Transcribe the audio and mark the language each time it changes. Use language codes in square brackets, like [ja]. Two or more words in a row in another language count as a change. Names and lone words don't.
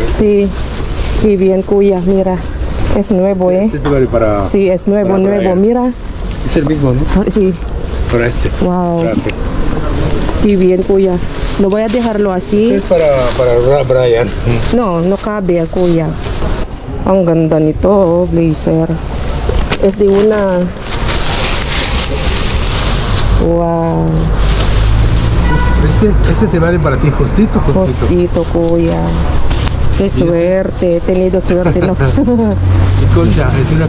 [es] Sí. Y bien, Cuya, mira. Es nuevo, ¿eh? Este te vale para. Sí, es nuevo, para nuevo. Brian. Mira. Es el mismo, ¿no? Sí. Para este. Wow. Espérate. Qué bien, Cuya. No voy a dejarlo así. Es para Brian. No, no cabe, Kuya. [tl] Ang ganda nito, oh, blazer. [es] Es de una. Wow. Este te vale para ti, justito. Postito, Kuya. Qué suerte, he tenido suerte, ¿no? Colcha, es una